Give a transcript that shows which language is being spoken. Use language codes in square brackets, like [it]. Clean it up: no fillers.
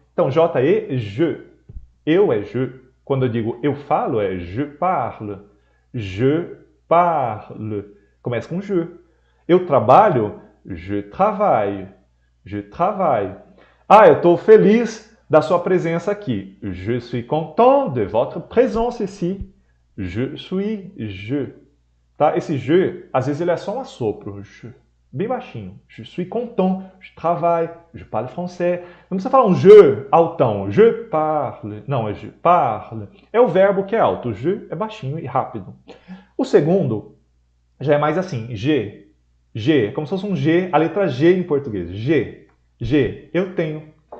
[pt] Então J, E, je. Eu é je. Quando eu digo eu falo é [fr] je parle. Je parle. [pt] Começa com je. Eu trabalho, [fr] je travaille. Je travaille. [pt] Eu estou feliz da sua presença aqui. [fr] Je suis content de votre présence ici. Je suis, je. Tá? [pt] Esse je, às vezes ele é só um assopro. Je. Bem baixinho. [fr] Je suis content, je travaille, je parle français. [pt] Não precisa falar um je altão. [fr] Je parle. [pt] Não, é je parle. É o verbo que é alto. Je é baixinho e rápido. O segundo já é mais assim. G. G. Como se fosse um G, a letra G em português. G. G. Eu tenho.